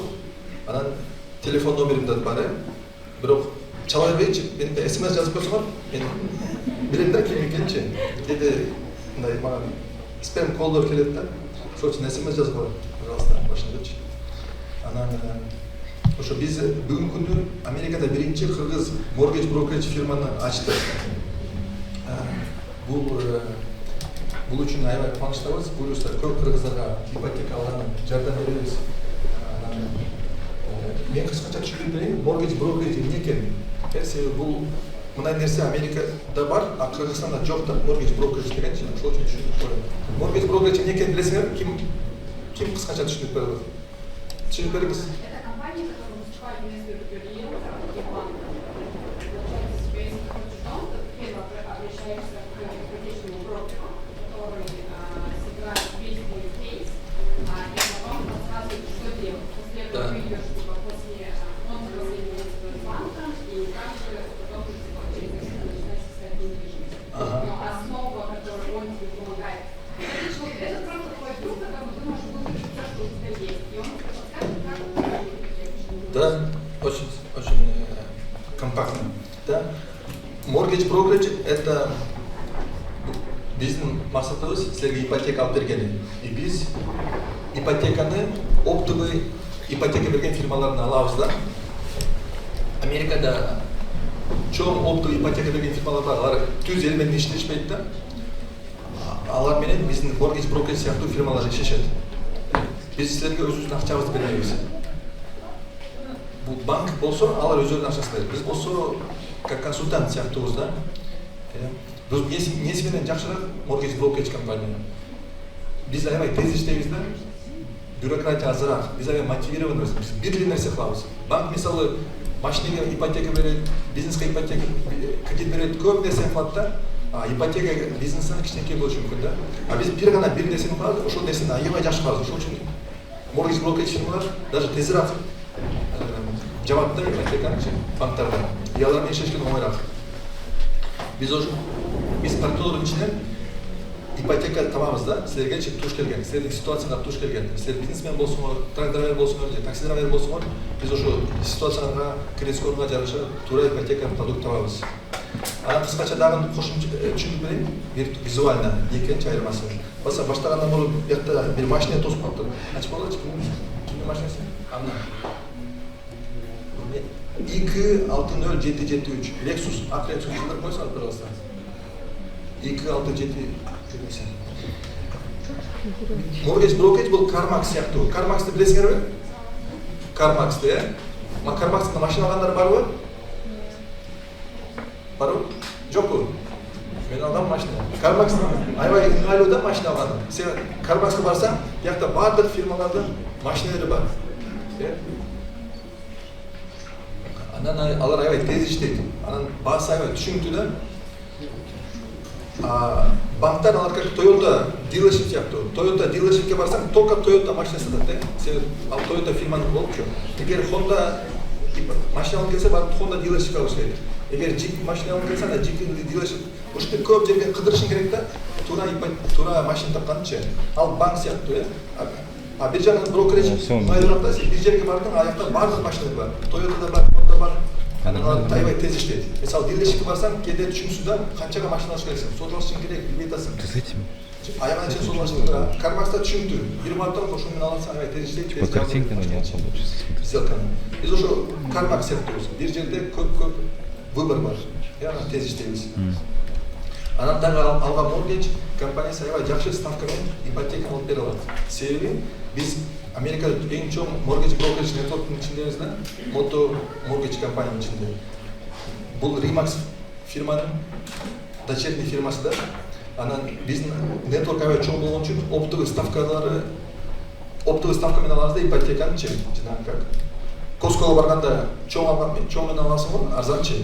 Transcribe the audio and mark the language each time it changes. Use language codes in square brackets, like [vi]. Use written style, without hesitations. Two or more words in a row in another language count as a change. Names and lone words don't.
[ky] Анан телефон номерим да бар. Бирок чала бербейчи, мен SMS жазып койсоңор, мен билем да ким экенчи. Кээде мындай мага спам колдор келет да. Ошол үчүн SMS жазып коет. Пожалуйста, башындачы. Анан ошо биз бүгүнкү күндө Америкада биринчи кыргыз [en] mortgage brokerage [ky] фирманы ачтык. Бул үчүн аябай кубанычтабыз. Буюрса көп кыргыздарга ипотека алган жардам беребиз. Мен кыскача түшүндүрүп берейин, [en] mortgage brokerage [ky] эмне экен? Себеби бул мындай нерсе Америкада бар, а Кыргызстанда жок да, [en] mortgage brokerage [ky] дегенчи. Ошол үчүн түшүндүрүп коеюн. [en] Mortgage brokerage [ky] эмне экенин билесиңер? Ким кыскача түшүндүрүп берет? Түшүндүрүп бериңиз. [ru] Это компания, которая выступает вместо клиента и банка. Получается, если ты хочешь дом, то ты первое обращаешься к ипотечному брокеру, который собирает весь твой кейс, и потом рассказывает, что делать. После этого ты идешь, после он соединяется с банком, и также потом через это начинается состоять недвижимость. Но основа, которую он тебе помогает, это просто твой друг, который ты можешь выложить все, что у тебя есть, и он подскажет, как Да, очень компактно. Да. [en] Mortgage brokerage [ky] это биздин максатыбыз силерге ипотека алып бергени. И биз ипотеканы оптовый ипотека берген фирмалардан алабыз да. Америкада чоң оптовый ипотека берген фирмалар бар. Алар түз эл менен иштешпейт да. Алар менен биздин [en] mortgage brokerage [ky] сыяктуу фирмалар иштешет. Биз силерге өзүбүздүн акчабызды беребиз. Бул банк болсо, алар өздөрүнүн акчасын берет. Биз болсо, как консультант сыяктуубуз да. Биз эмнеси менен жакшыраак [en] mortgage brokerage [ky] компания. Биз аябай тез иштейбиз да. Бюрократия азыраак. Биз аябай мотивированыбыз. Биз бир эле нерсе кылабыз. Банк мисалы машинеге ипотека берет, бизнеске ипотека кредит берет, көп нерсени кылат да. Ипотека бизнестен кичинекей болушу мүмкүн да. Биз бир нерсени кылабыз, ошол нерсени аябай жакшы кылабыз. Ошол үчүн [en] mortgage brokerage [ky] фирмалар даже тезирээк жабат да ипотеканы банктарда. И алар менен иштешкен оңойраак. Биз партнерлордун ичинен ипотека табабыз да. Силерге туш келген, силердин ситуацияңарга туш келген. Силер бизнесмен болсоңор, трактор болсоңор же такси драйвер болсоңор, биз ошо ситуацияңарга, кредит скорунга жараша туура ипотека продукт табабыз. Анан кыскача дагы кошумча түшүндүрүп берейин, визуально экинчи айырмасы. Баштагандан бери бuyakta бир машина тосуп калыптыр. Ачып койгучу, кимдин машинасы? Ана. 26073 Lexus, ак Lexus жылдыр койсоңуз, пожалуйста. 267 [en] Mortgage brokerage [ky] бул CarMax сыяктуу. CarMax'ты билесиңерби? CarMax'ты, э? CarMax'та машина алгандар барбы? Барбы? Жокпу? Мен алгам машина. CarMax'та аябай ыңгайлуу да машина алган. Сен CarMax'ка барсаң, бuyakta бардык фирмалардын машиналары бар. Анан алар аябай тез иштейт. Анан баасы аябай түшүнүктүү да. Банктар алар как Toyota dealership сыяктуу. Toyota dealershipке барсаң, только Toyota машина сатат да. Сен ал Toyota фирманын болчу. Эгер Honda машина алып келсе, барып Honda dealershipке алыш керек. Эгер Jeep машина алып келсе, анда Jeep dealership. Уште көп жерге кыдырышың керек да. Туура машина тапканчы. Ал банк сыяктуу, э. Бир жагынан брокерage майдырак да. Бир жерге бардың, аякта бардык машина бар. Toyota да бар, Honda бар. Анан аябай тез иштейт. Мисалы, dealershipке барсаң, кээде түшүнүксүз да, канчага машина алыш керексиң. Сотулашың керек, билбей атасың. Аягына чейин сотулашың керек. CarMax'та түшүнүктүү. Бир барып ошо менен алсаң, аябай тез иштейт. [ru] По картинкам [ky] сделканы. Биз ошо CarMax сыяктуубуз. Бир жерде көп выбор бар. Яна тез иштейбиз. Анан дагы алган mortgage компаниясы аябай жакшы ставка менен ипотека алып бере алат. Себеби биз Америкада эң чоң [en] mortgage brokerage network'ун [ky] ичиндебиз да, Moto mortgage компаниянын ичинде. Бул Remax фирманын дочерний фирмасы да. Анан биздин network аябай чоң болгон үчүн оптовый ставка менен алабыз да ипотеканы жанагы как Costco'га барганда чоң менен аласың го, арзанчы.